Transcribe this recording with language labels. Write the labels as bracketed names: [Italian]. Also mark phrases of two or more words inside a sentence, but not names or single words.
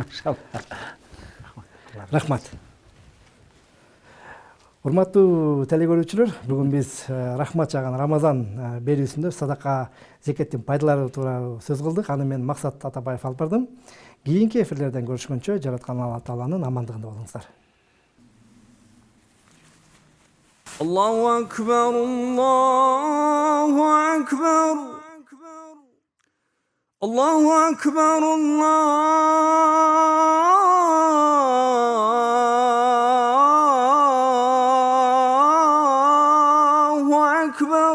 [Kyrgyz] Рахмат. Урматтуу телекөрүүчүлөр, бүгүн биз рахмат жаган Рамазан берүүсүндө садака зекеттин пайдалары тууралуу сөз кылдык. Аны мен Максат Атабаев алып бардым. Кийинки эфирлерден көрүшкөнчө жараткан Алла Тааланын амандыгында болуңуздар. [Arabic] الله أكبر، الله أكبر، الله أكبر، الله أكبر.